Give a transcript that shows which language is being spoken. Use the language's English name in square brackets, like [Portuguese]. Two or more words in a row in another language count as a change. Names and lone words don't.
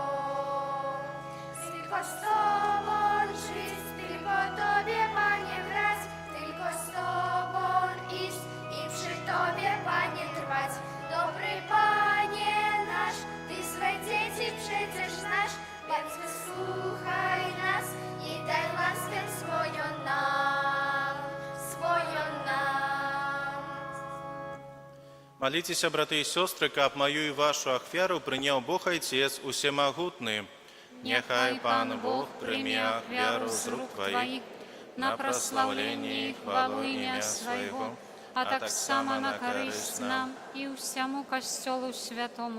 [Polish] Tylko z Tobą żyć, tylko Tobie, Panie, grać, tylko z Tobą iść i przy Tobie, Panie, trwać. Dobry Panie nasz, Ty swe dzieci przecież znasz, więc wysłuchaj nas i daj łaskę swoją nam, swoją nam. [Belarusian] Маліцеся, браты і сёстры, каб маю і вашу ахвяру прыняў Бог Айцец усемагутны. Няхай Пан Бог прыме ахвяру з рук Тваіх на праслаўленне і хвалу імя Свайго, а таксама на карысць нам і ўсяму касцёлу святому.